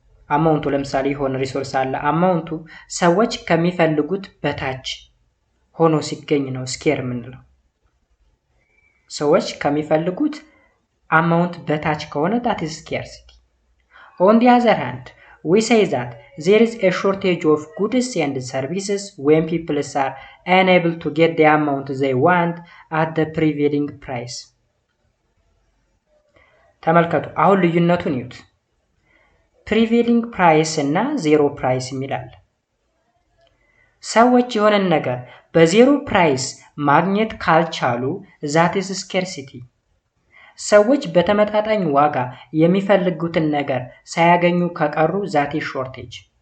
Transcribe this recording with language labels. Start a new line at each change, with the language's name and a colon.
Amharic: አማውንቱ ለምሳሌ የሆነ ሪሶርስ አለ። አማውንቱ ሰዎች ከሚፈልጉት በታች ሆኖ ሲገኝ ነው ስኬር የምንለው። ሰዎች ከሚፈልጉት አማውንት በታች ከሆነ
English: that is scarcity. On the other hand, we say that there is a shortage of goods and services when people are unable to get the amount they want at the prevailing price.
Amharic: ተመልከቱ፣ አሁን ልዩነቱን ይዩት። prevailing price እና zero price የሚላል። ሰዎች የሆነን ነገር በዜሮ ፕራይስ ማግኘት ካልቻሉ
English: that is scarcity.
Amharic: ሰዎች በተመጣጣኝ ዋጋ የሚፈልጉትን ነገር ሳያገኙ ከቀሩ
English: that is shortage.